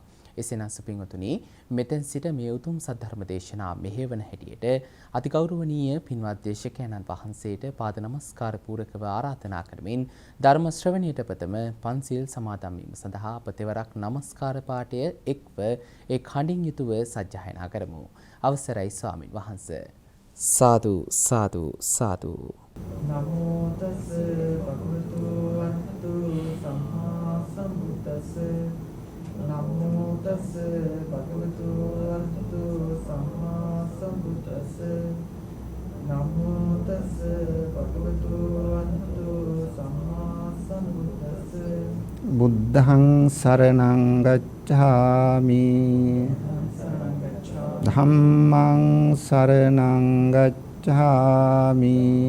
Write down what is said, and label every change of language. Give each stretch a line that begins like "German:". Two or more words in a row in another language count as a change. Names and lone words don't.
Sinhala: එසේනම් සුපින්වතුනි මෙතෙන් සිට මේ උතුම් සද්ධර්ම දේශනා මෙහෙවන හැටියට අතිගෞරවනීය පින්වත් දේශකයන්න් වහන්සේට පාද නමස්කාර පූරකව ආරාධනා කරමින් ධර්ම ශ්‍රවණයට ප්‍රථම පන්සිල් සමාදන් වීම සඳහා අප තෙවරක් නමස්කාර පාඨය එක්ව ඒ කණින් යුතුව සජ්ජායනා කරමු. අවසරයි ස්වාමින් වහන්සේ. සාදු සාදු සාදු.
Pali: නමෝ තස් භගවතු වරහතු සම්මා සම්බුද්දස්ස නමෝ තස් භගවතු වරහතු සම්මා සම්බුද්දස්ස නමෝ තස් භගවතු වරහතු සම්මා සම්බුද්දස්ස බුද්ධං සරණං ගච්ඡාමි ධම්මං සරණං ගච්ඡාමි